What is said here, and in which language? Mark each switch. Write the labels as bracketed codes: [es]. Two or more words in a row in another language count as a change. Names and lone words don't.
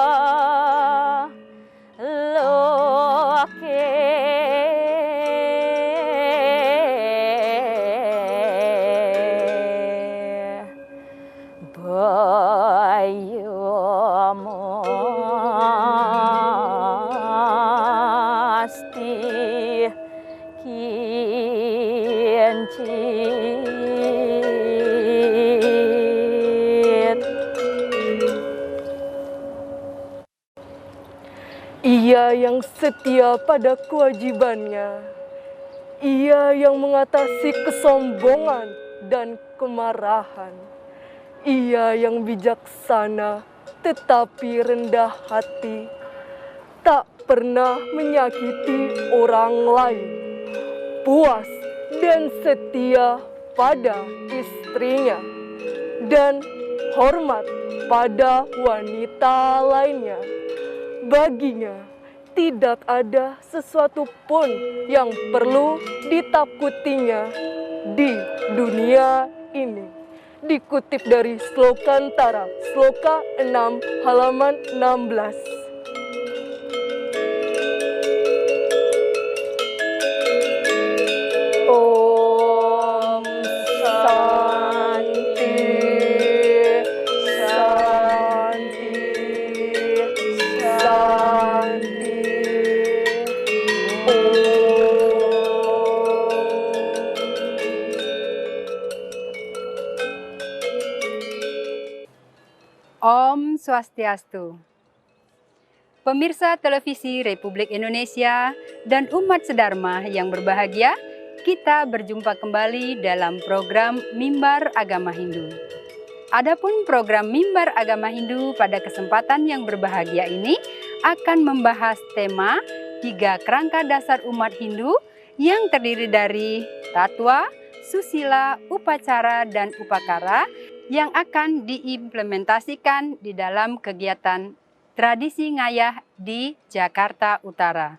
[sa] loke bayamasti kincit. [id] Ia yang setia pada kewajibannya. Ia yang mengatasi kesombongan dan kemarahan. Ia yang bijaksana tetapi rendah hati. Tak pernah menyakiti orang lain. Puas dan setia pada istrinya. Dan hormat pada wanita lainnya. Baginya tidak ada sesuatu pun yang perlu ditakutinya di dunia ini. Dikutip dari Slokantara, Sloka 6 halaman 16. [sa] Om Santi, Santi, Santi. Om Swastiastu. [id] Pemirsa televisi Republik Indonesia dan umat sedharma yang berbahagia, kita berjumpa kembali dalam program Mimbar Agama Hindu. Adapun program Mimbar Agama Hindu pada kesempatan yang berbahagia ini akan membahas tema 3 kerangka dasar umat Hindu yang terdiri dari tatwa, susila, upacara, dan upakara yang akan diimplementasikan di dalam kegiatan tradisi ngayah di Jakarta Utara.